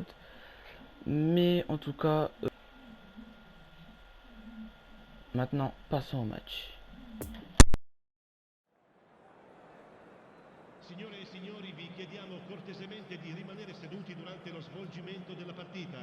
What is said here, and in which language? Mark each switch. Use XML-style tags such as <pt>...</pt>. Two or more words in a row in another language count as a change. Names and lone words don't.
<fr>Mais en tout cas, maintenant passons au match.</fr> <it>Signore e signori, vi chiediamo cortesemente di rimanere seduti durante lo svolgimento della partita.</it>